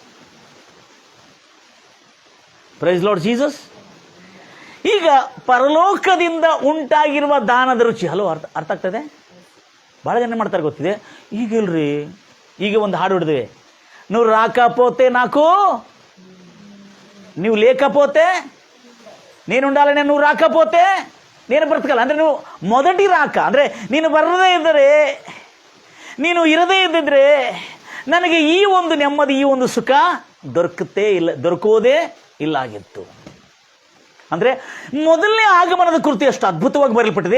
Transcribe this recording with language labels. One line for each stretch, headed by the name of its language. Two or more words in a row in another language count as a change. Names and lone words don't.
English: Praise Lord Jesus.
Kannada: ಈಗ ಪರಲೋಕದಿಂದ ಉಂಟಾಗಿರುವ ದಾನದ ರುಚಿ. ಹಲೋ, ಅರ್ಥ ಆಗ್ತದೆ? ಭಾಳ ಜನ ಮಾಡ್ತಾರೆ ಗೊತ್ತಿದೆ. ಈಗಿಲ್ರಿ, ಈಗ ಒಂದು ಹಾಡು ಹಿಡಿದ್ವಿ, ನೀವು
Telugu: రాకపోతే నాకు,
Kannada: ನೀವು
Telugu: లేకపోతే నేను ఉండాలని, నువ్వు రాకపోతే నేను బ్రతకల్ల.
Kannada: ಅಂದರೆ ನೀವು
Telugu: మొదటి రాక,
Kannada: ಅಂದರೆ ನೀನು ಬರದೇ ಇದ್ದರೆ, ನೀನು ಇರದೇ ಇದ್ದಿದ್ರೆ ನನಗೆ ಈ ಒಂದು ನೆಮ್ಮದಿ, ಈ ಒಂದು ಸುಖ ದೊರಕುವುದೇ ಇಲ್ಲ ಆಗಿತ್ತು. ಅಂದರೆ ಮೊದಲನೇ ಆಗಮನದ ಕೃತಿ ಅಷ್ಟು ಅದ್ಭುತವಾಗಿ ಬರೆಯಲ್ಪಟ್ಟಿದೆ.